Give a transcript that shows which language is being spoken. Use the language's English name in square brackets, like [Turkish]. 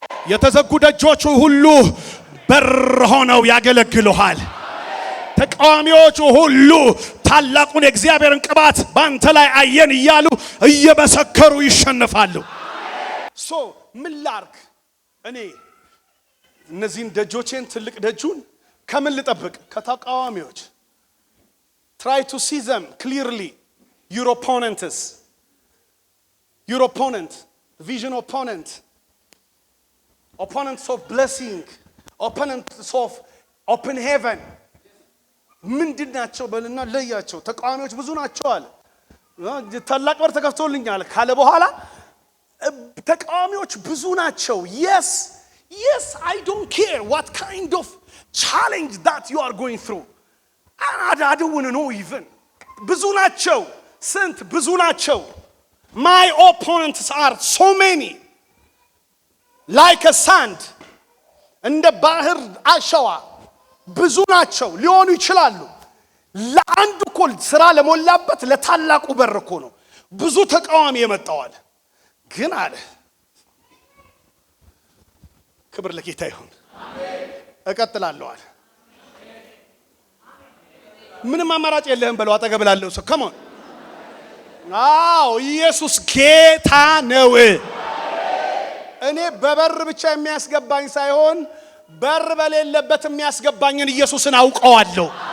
[Amharic] የተዘጉ ደጆች ሁሉ በር ሆነው ያገለግሉሃል። ተቃዋሚዎቹ ሁሉ ታላቁን የእግዚአብሔርን ቅባት ባንተ ላይ አየን እያሉ እየመሰከሩ ይሸነፋሉ። ምን ላርግ እኔ እነዚህን ደጆቼን ትልቅ ደጁን ከምን ልጠብቅ? [English] ከተቃዋሚዎች try to see them clearly. Your opponents, vision opponents of blessing, opponents of open heaven. [Amharic] ምንድን ናቸው በልና ለያቸው። ተቃዋሚዎች ብዙ ናቸው አለ። ታላቅ በር ተከፍቶልኛል ካለ በኋላ ተቃዋሚዎች ብዙ ናቸው። yes I don't care what kind of challenge that you are going through. [English] I don't want to know even. ብዙ ናቸው። ስንት ብዙ ናቸው? My opponents are so many like a sand. [Amharic] እንደ ባህር አሸዋ ብዙ ናቸው ሊሆኑ ይችላሉ። ለአንድ እኮ ስራ ለሞላበት ለታላቁ በር እኮ ነው ብዙ ተቃዋሚ የመጣዋል። ግን አለ ክብር ለጌታ ይሁን። አሜን። እቀጥላለሁ አለ። ምንም አማራጭ የለህም በለው አጠገብ ላለው ሰው come on። አዎ ኢየሱስ ጌታ ነው። እኔ በበር ብቻ የሚያስገባኝ ሳይሆን በር በሌለበት የሚያስገባኝን ኢየሱስን አውቀዋለሁ።